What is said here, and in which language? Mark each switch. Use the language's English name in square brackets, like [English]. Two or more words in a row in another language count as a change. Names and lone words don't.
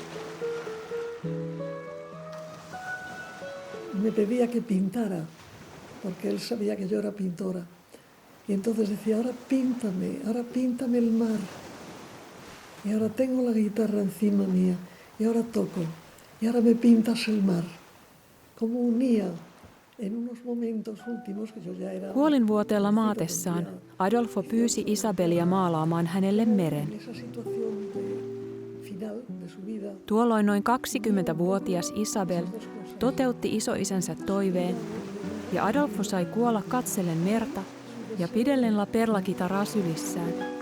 [Spanish] Me pedía que pintara porque él sabía que yo era pintora. Y entonces decía, ahora píntame el mar. Y ahora tengo la guitarra encima mía, y ahora toco, y ahora me pintas el mar. Como unía en unos momentos últimos, que yo ya era... [Finnish] Kuolinvuoteella maatessaan Adolfo pyysi Isabelia maalaamaan hänelle meren. Tuolloin noin 20-vuotias Isabel toteutti isoisänsä toiveen, ja Adolfo sai kuolla katsellen merta ja pidellen La Perla-kitaraa sylissään.